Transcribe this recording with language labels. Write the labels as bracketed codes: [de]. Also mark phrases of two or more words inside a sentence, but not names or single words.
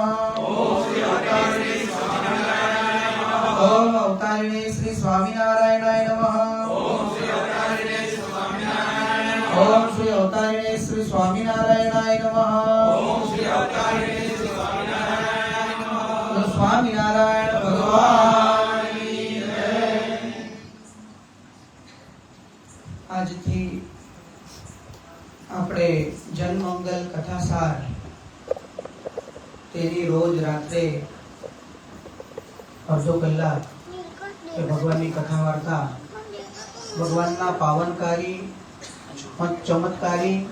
[sa] ओम श्री अवतारिणे स्वामीनारायणाय नमः ओम अवतारिणे श्री स्वामीनारायणाय नमः ओम श्री अवतारिणे स्वामीनारायणाय नमः ओम श्री अवतारिणे श्री स्वामीनारायणाय नमः ओम श्री अवतारिणे स्वामीनारायणाय नमः [gu] तो स्वामीनारायण भगवान આજથી આપણે જનમંગલ કથાસાર તેની રોજ રાત્રે અડધો કલાક એ ભગવાનની કથા વાર્તા ભગવાનના પાવનકારી ચમત્કારી